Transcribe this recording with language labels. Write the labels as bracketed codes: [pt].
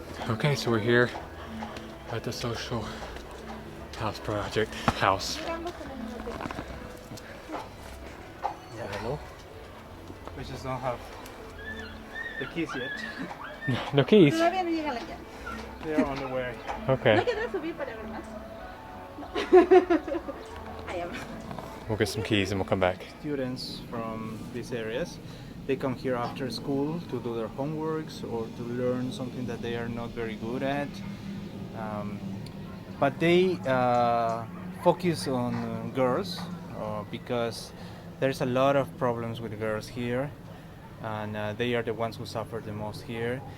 [en] Okay, so we're here at the social house project house. Yeah. Hello. We just don't have the keys yet. No keys. [es] Todavía no llega la llave. [en] They're on the way. [es] ¿No [en] Okay. [es] quieres subir para ver más? No. Allá va. [en] We'll get some keys and we'll come back. Students from these areas, they come here after school to do their homeworks or to learn something that they are not very good at. But they focus on girls because there's a lot of problems with girls here, and they are the ones who suffer the most here.